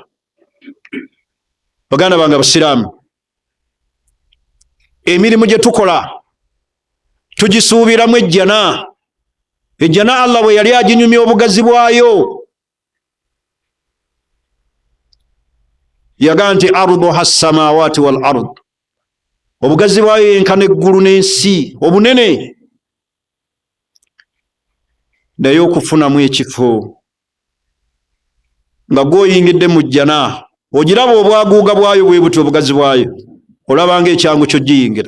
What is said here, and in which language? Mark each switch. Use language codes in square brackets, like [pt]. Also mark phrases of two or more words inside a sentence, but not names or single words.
[lg] Baganda bange abasiraamu, emirimu gye tukola tugisuubiramu ejjana. Ejjana Allah bwe yali aginyumya obugazi bwayo, yaga nti [ar] عرضها السماوات والأرض, [lg] obugazi bwayo yenkana eggulu n'ensi, obunene. Naye okufunamu ekifo nga gwoyingidde mu jjana, ogiraba obwaguuga bwayo bwe buti obugazi bwayo, olabanga ekyangu kyo giyingira.